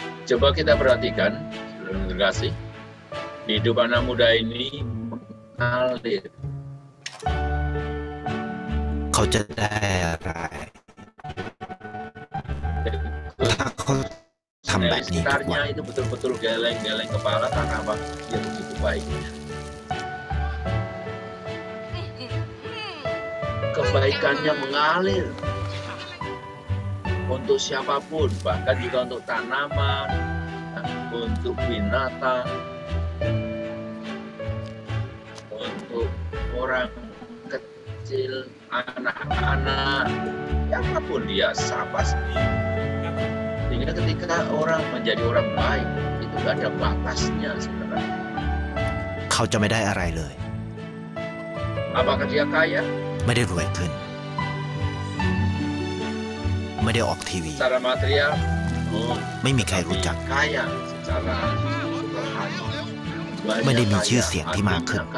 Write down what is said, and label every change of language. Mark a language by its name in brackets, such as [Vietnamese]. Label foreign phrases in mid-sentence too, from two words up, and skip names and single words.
[Indonesian] Coba kita perhatikan, saudara kasih, hidup anak muda ini mengalir. [Thai] เขาจะได้อะไรถ้าเขาทำแบบนี้ทุกวัน [Indonesian] Sekitarnya itu betul-betul geleng-geleng kepala karena apa? Dia begitu baik. Kebaikannya mengalir untuk siapapun, bahkan juga untuk tanaman, untuk binatang, untuk orang kecil, anak-anak, siapapun dia sapa sendiri. Sehingga ketika orang menjadi orang baik, itu gak ada batasnya, saudara. [Thai] เขาจะไม่ได้อะไรเลย [Indonesian] Apakah dia kaya? [Thai] ไม่ได้รวยขึ้น ไม่ได้ออกทีวี [Indonesian] Secara material? Oh, [Thai] ไม่มีใครรู้จัก [Indonesian] kaya secara rohani. [Thai] ไม่ได้มีชื่อเสียงที่มากขึ้น